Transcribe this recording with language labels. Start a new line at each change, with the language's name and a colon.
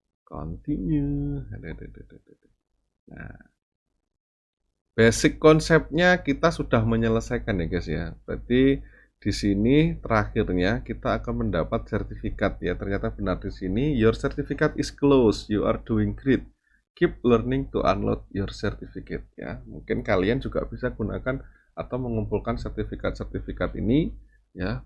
Indonesian: Continue. Nah, basic konsepnya kita sudah menyelesaikan ya guys ya. Berarti di sini terakhirnya kita akan mendapat sertifikat ya. Ternyata benar di sini,
English: your certificate is closed, you are doing great. Keep learning to unlock your certificate ya.
Indonesian: Mungkin kalian juga bisa gunakan atau mengumpulkan sertifikat-sertifikat ini ya.